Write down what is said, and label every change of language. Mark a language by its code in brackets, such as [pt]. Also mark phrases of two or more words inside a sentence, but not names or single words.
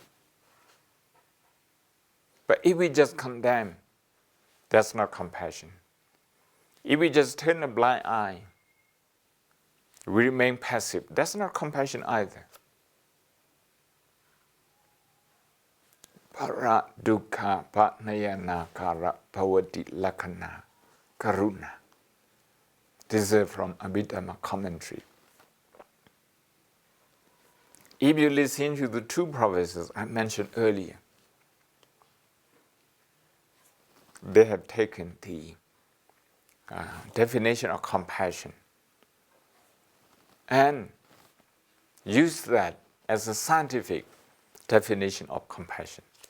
[en] But if we just condemn, that's not compassion. If we just turn a blind eye, we remain passive, that's not compassion either. [pi] Para dukkha patnayana kara bhavati lakkhana karuna. [en] This is from Abhidhamma commentary. If you listen to the 2 professors I mentioned earlier, they have taken the definition of compassion and used that as a scientific definition of compassion.